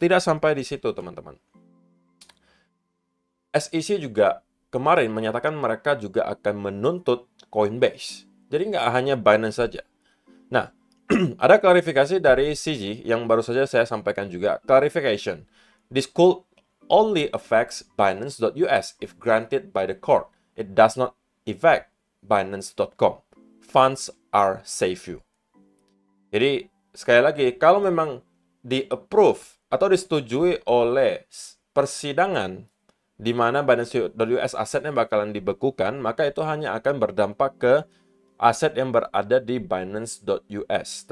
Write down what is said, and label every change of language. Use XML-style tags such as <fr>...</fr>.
<id>Tidak sampai di situ, teman-teman. SEC juga kemarin menyatakan mereka juga akan menuntut Coinbase. Jadi nggak hanya Binance saja. Nah, ada klarifikasi dari CZ yang baru saja saya sampaikan juga.</id> <en>Clarification. This could only affects Binance.US if granted by the court. It does not affect Binance.com. Funds are safe you.</en> <id>Jadi sekali lagi, kalau memang di-approve atau disetujui oleh persidangan di mana Binance.US asetnya bakalan dibekukan, maka itu hanya akan berdampak ke aset yang berada di Binance.US.</id>